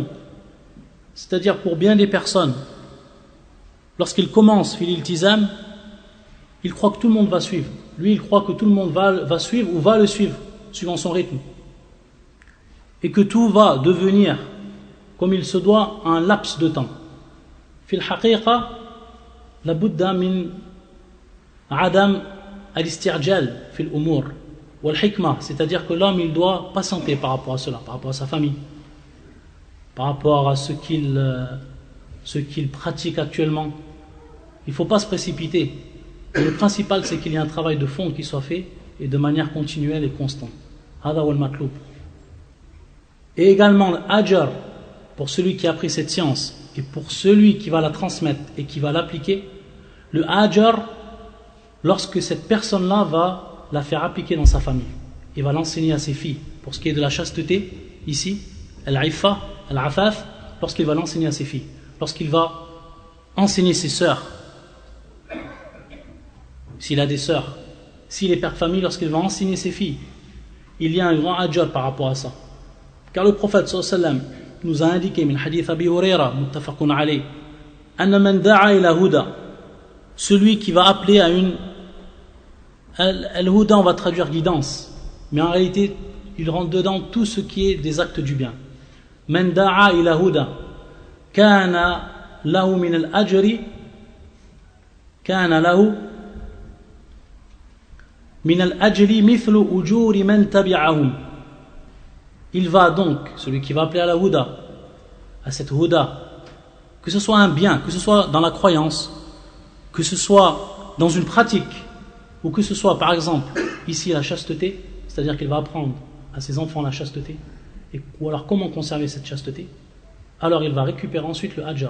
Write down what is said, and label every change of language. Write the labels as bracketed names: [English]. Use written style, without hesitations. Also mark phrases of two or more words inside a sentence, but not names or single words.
[French] C'est-à-dire pour bien des personnes, lorsqu'ils commencent [Arabic] في الالتزام, [French] ils croient que tout le monde va suivre. Lui, il croit que tout le monde va suivre ou va le suivre, suivant son rythme. Et que tout va devenir, comme il se doit, un laps de temps. [Arabic] في الحقيقة، لا بد من عدم الاستعجال في الأمور والحكمة, [French] c'est-à-dire que l'homme il doit patienter par rapport à cela, par rapport à sa famille, par rapport à ce qu'il pratique actuellement. Il ne faut pas se précipiter. Mais le principal, c'est qu'il y ait un travail de fond qui soit fait et de manière continuelle et constante. [Arabic] هذا والمطلوب. [French] Et également, l'ajr, pour celui qui a appris cette science et pour celui qui va la transmettre et qui va l'appliquer, le ajr, lorsque cette personne-là va la faire appliquer dans sa famille, il va l'enseigner à ses filles. Pour ce qui est de la chasteté, ici, [Arabic] العفة، العفاف, [French] lorsqu'il va l'enseigner à ses filles, lorsqu'il va enseigner ses sœurs, s'il a des sœurs, s'il est père de famille, lorsqu'il va enseigner ses filles, il y a un grand ajr par rapport à ça. Car le prophète [Arabic] صلى الله عليه وسلم [French] nous a indiqué, [Arabic] من حديث أبي هريرة، متفق عليه، أن من دعا إلى هدى, [French] celui qui va appeler à une al-huda, on va traduire guidance, mais en réalité il rentre dedans tout ce qui est des actes du bien. [Arabic] من دعا إلى هدى كان له من الأجر كان له من الأجر مثل أجور من تبعهم. [French] Il va donc, celui qui va appeler à la huda, à cette huda, que ce soit un bien, que ce soit dans la croyance, que ce soit dans une pratique, ou que ce soit par exemple ici la chasteté, c'est-à-dire qu'il va apprendre à ses enfants la chasteté, ou alors comment conserver cette chasteté, alors il va récupérer ensuite le ajr.